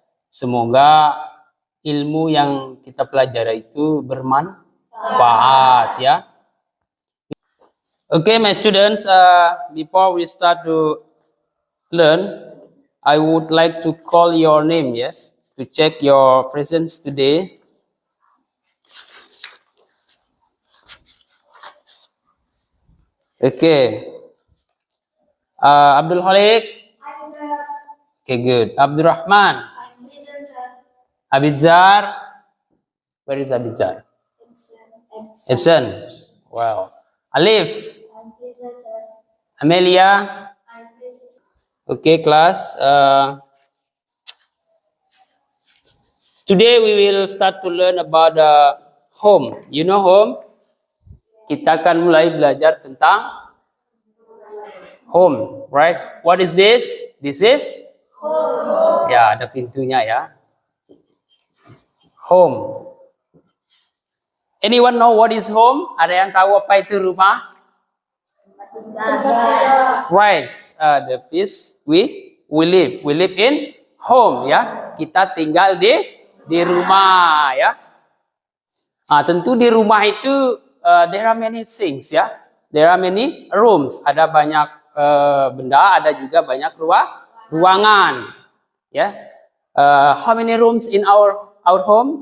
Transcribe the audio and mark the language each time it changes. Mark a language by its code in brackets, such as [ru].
[id] Semoga ilmu yang kita pelajari itu bermanfaat ya. [en] Okay, my students, before we start to learn, I would like to call your name, yes, to check your presence today. Okay. Abdul Khalik. Okay, good. Abdul Rahman. I'm present, sir. Abidzar. Where is Abidzar? Absent. Wow. Alif. I'm present, sir. Amelia. I'm present. Okay, class. Today we will start to learn about home. You know home? [id] Kita akan mulai belajar tentang [en] home, right? What is this? This is home. [id] Ya, ada pintunya ya. [en] Home. Anyone know what is home? [id] Ada yang tahu apa itu rumah? [en] Right. The place we live. We live in home ya. [id] Kita tinggal di rumah ya. Tentu di rumah itu [en] there are many things [id] ya. [en] There are many rooms. [id] Ada banyak benda, ada juga banyak ruangan ya. [en] How many rooms in our home?